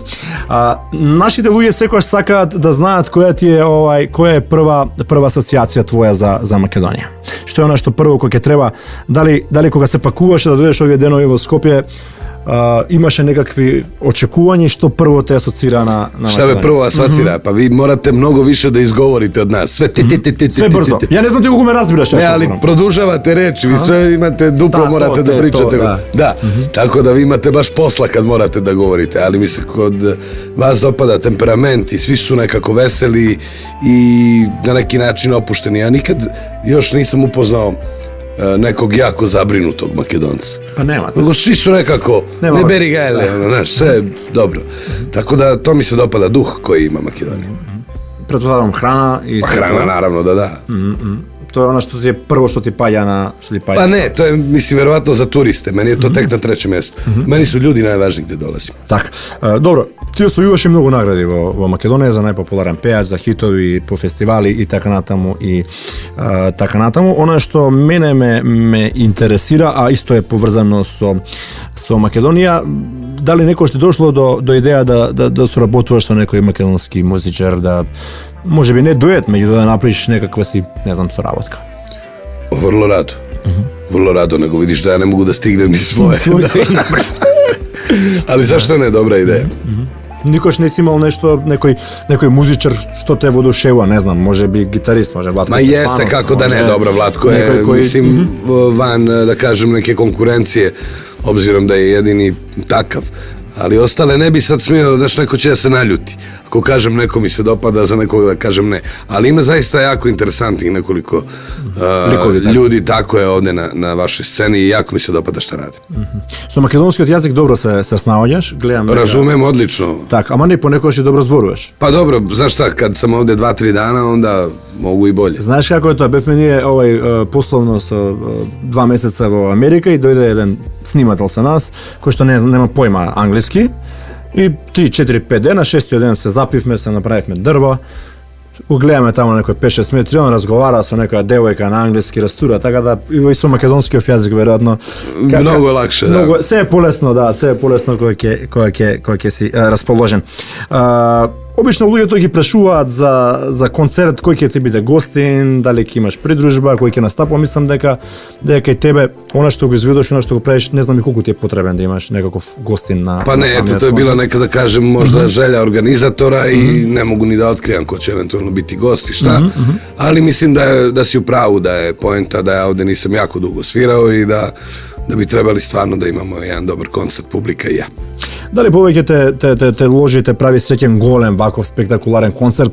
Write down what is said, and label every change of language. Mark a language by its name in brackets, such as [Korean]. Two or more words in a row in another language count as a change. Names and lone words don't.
[Macedonian] Нашите луѓе секогаш сакаат да знаат која е прва асоциација твоја за Македонија. Што е она што прво кога ќе треба, дали кога се пакуваше да дојдеш овие денови во Скопје, имаше некакви очекувања што прво те асоцира на [Serbian] Šta me prvo asocira? Pa vi morate mnogo više da izgovorite od nas. Sve Sve брзо. [Macedonian] Ја не знам ти колку ме разбираш. [Serbian] Ne, ali produžavate reči, vi sve imate duplo, Da, morate to, da te, pričate. to, da. Tako da vi imate baš posla kad morate da govorite, ali mi se kod vas dopada temperament i svi su nekako veseli i na neki način opušteni. Ja nikad još nisam upoznao nekog jako zabrinutog Makedonca. Pa nema. Nego svi su nekako, Nema. ne beri ga, znaš, sve je dobro. Tako da to mi se dopada, duh koji ima Makedonija. Pretpostavljam hrana i... Pa hrana naravno da. To je ono što ti je prvo što ti palja na... Pa ne, to je, mislim, verovatno za turiste. Meni je to tek na trećem mjestu. Meni su ljudi najvažniji gdje dolazim. [Macedonian] Так, добро, ти освојуваш и многу награди во Македонија за најпопуларен пејач, за хитови, по фестивали и така натаму и така натаму. Она што мене ме интересира, а исто е поврзано со Македонија, дали некој што дошло до идеја да соработуваш со некој македонски музичар, да може би не дует, меѓу да направиш некаква си, не знам, соработка. [Serbian] Vrlo rado. Vrlo rado, nego vidiš da ja ne mogu da stignem ni svoje. Ali zašto ne, dobra ideja. [Macedonian] Никош не си имал нешто, некој музичар што те воодушевува, не знам, може би гитарист, може Владко [Serbian] Ma [Macedonian] Стефанов. [Serbian] jeste, kako da ne, dobro, Vlatko je, [Macedonian] некој кој- [Serbian] mislim, van, da kažem, neke konkurencije, obzirom da je jedini takav. Ali ostale ne bi sad smio, znaš, neko će da se naljuti. Ako kažem neko mi se dopada, za nekog da kažem ne. Ali ima zaista jako interesantnih nekoliko Likovi, tako. ljudi, tako je ovde na vašoj sceni i jako mi se dopada šta radi. [Macedonian] Со македонскиот јазик добро се снаоѓаш, гледам. дека- [Serbian] Razumem odlično. [Macedonian] Так, ама не понекогаш и добро зборуваш. [Serbian] Pa dobro, znaš šta, kad sam ovde 2-3 dana, onda mogu i bolje. [Macedonian] Знаеш како е тоа? Бевме ние пословно со 2 месеца во Америка и дојде еден снимател со нас, кој што нема појма англиски. И 3-4-5 дена, 6-тиот ден се запивме, се направивме дрво. Го гледаме таму на некој 5-6 метри, он разговара со некоја девојка на англиски, растура, така да и со македонскиот јазик веројатно Многу лакше, да. Многу, се е полесно, да, се е полесно кој ќе си расположен. Обично луѓето ги прашуваат за концерт, кој ќе ти биде гостин, дали ќе имаш придружба, кој ќе настапува. Мислам дека и тебе, она што го изведуваш, она што го правиш, не знам и колку ти е потребен да имаш некаков гостин на [Serbian] Pa [Macedonian] на [Serbian] ne, eto, [Macedonian] самиот [Serbian] to je bila [Macedonian] концерт. [Serbian] neka, da kažem, možda želja organizatora i ne mogu ni da otkrivam ko će eventualno biti gost i šta, ali mislim da si u pravu, da je poenta da ja ovde nisam jako dugo svirao i da bi trebali stvarno da imamo jedan dobar koncert, publika i ja. [Macedonian] Дали повеќе те ложи, те прави среќен голем ваков спектакуларен концерт?